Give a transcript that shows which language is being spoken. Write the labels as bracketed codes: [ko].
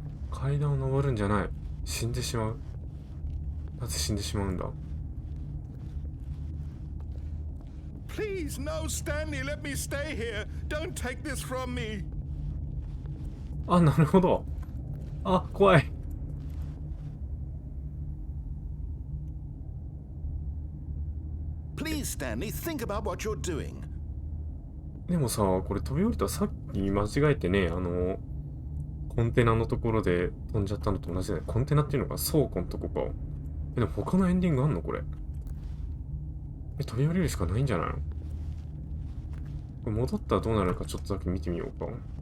[ja] 階段を登るんじゃない。死んでしまう。なぜ死んでしまうんだ。 [en] Please, no, Stanley, let me stay here. Don't take this from me. [ja] あ、なるほど。あ、怖い。 [en] Please, Stanley, think about what you're doing. [ja] でもさ、これ飛び降りたさっき間違えてね、コンテナのところで飛んじゃったのと同じだよね。コンテナっていうのが倉庫のとこか。でも他のエンディングあんのこれ。飛び降りるしかないんじゃないの？これ戻ったらどうなるかちょっとだけ見てみようか。